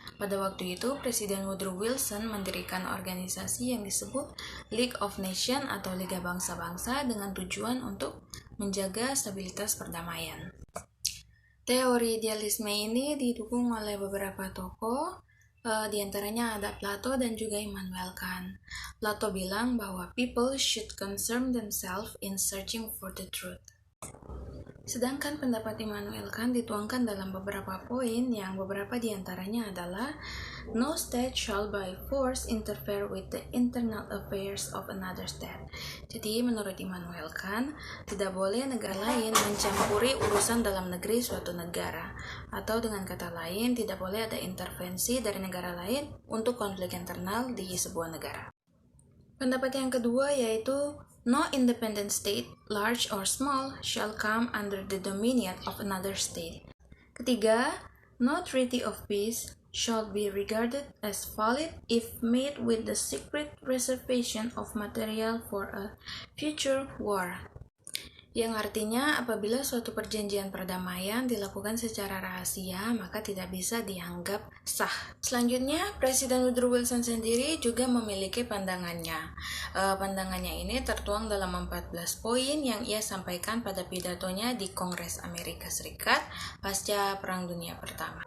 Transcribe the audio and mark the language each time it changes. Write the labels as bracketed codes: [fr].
[id] Pada waktu itu, Presiden Woodrow Wilson mendirikan organisasi yang disebut League of Nations atau Liga Bangsa-Bangsa dengan tujuan untuk menjaga stabilitas perdamaian. Teori idealisme ini didukung oleh beberapa tokoh, di antaranya ada Plato dan juga Immanuel Kant. Plato bilang bahwa [en] people should concern themselves in searching for the truth. [id] Sedangkan pendapat Immanuel Kant dituangkan dalam beberapa poin yang beberapa di antaranya adalah [en] no state shall by force interfere with the internal affairs of another state. [id] Jadi menurut Immanuel Kant, tidak boleh negara lain mencampuri urusan dalam negeri suatu negara. Atau dengan kata lain, tidak boleh ada intervensi dari negara lain untuk konflik internal di sebuah negara. Pendapat yang kedua yaitu [en] no independent state, large or small, shall come under the dominion of another state. [id] Ketiga, [en] no treaty of peace shall be regarded as valid if made with the secret reservation of material for a future war. [id] Yang artinya apabila suatu perjanjian perdamaian dilakukan secara rahasia, maka tidak bisa dianggap sah. Selanjutnya, Presiden Woodrow Wilson sendiri juga memiliki pandangannya. Pandangannya ini tertuang dalam 14 poin yang ia sampaikan pada pidatonya di Kongres Amerika Serikat pasca Perang Dunia Pertama.